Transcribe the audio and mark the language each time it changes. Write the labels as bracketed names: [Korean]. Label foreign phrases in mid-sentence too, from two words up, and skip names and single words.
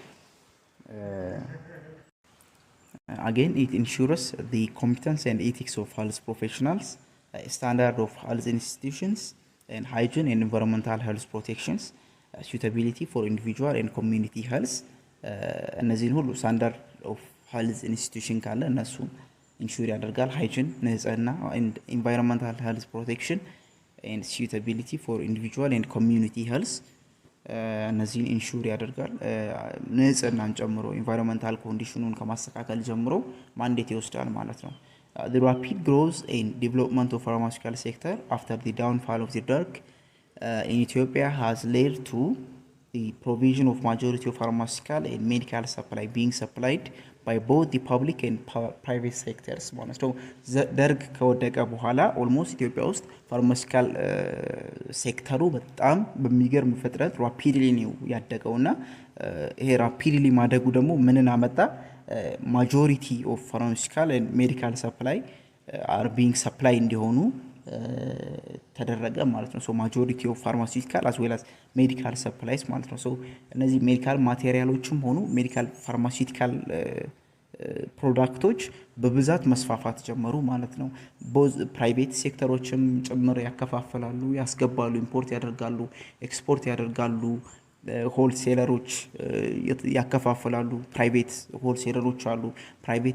[English] again it ensures the competence and ethics of health professionals, standard of health institutions and hygiene and environmental health protections, suitability for individual and community health [Amharic] እነዚህን ሁሉ [English] standard of health institution [Amharic] ካለ እነሱ ኢንሹር ያደርጋል። [English] ሃይጂን ንጽህና and environmental health protection and suitability for individual and community health [Amharic] እነዚህን ኢንሹር ያደርጋል። ንጽህናን ጨምሮ [English] environmental conditionን [Amharic] ከማስተካከል ጀምሮ ማንዴት ይወስዳል ማለት ነው። [English] The rapid growth and development of pharmaceutical sector after the downfall of the drug in Ethiopia has led to the provision of majority of pharmaceutical and medical supply being supplied by both the public and private sectors [Amharic] ማለት ነው። ደርግ ከወደቀ በኋላ ኦልሞስት ኢትዮጵያ ውስጥ ፋርማሲካል ሴክተሩ በጣም በሚገርም ፍጥነት ራፒድሊ ነው ያደገውና ይሄ ራፒድሊ ማደጉ ደግሞ ምንን አመጣ? [English] majority of pharmaceutical and medical supply are being supplied [Amharic] እንዲሆኑ ተደረገ ማለት ነው። [English] so majority of pharmaceutical as well as medical supplies [Amharic] ማለት ነው። [English] ሶ እነዚህ ሜዲካል [Amharic] ማቴሪያሎችም ሆኑ [English] medical pharmaceutical [Amharic] ፕሮዳክቶች በብዛት መስፋፋት ጀመሩ ማለት ነው። [English] both private sectors [Amharic] ጭምር ያከፋፈላሉ፣ ያስገባሉ፣ ኢምፖርት ያደርጋሉ፣ ኤክስፖርት ያደርጋሉ። ሆልሴለሮች ያከፋፈላሉ። ፕራይቬት ሆልሴለሮች አሉ፣ ፕራይቬት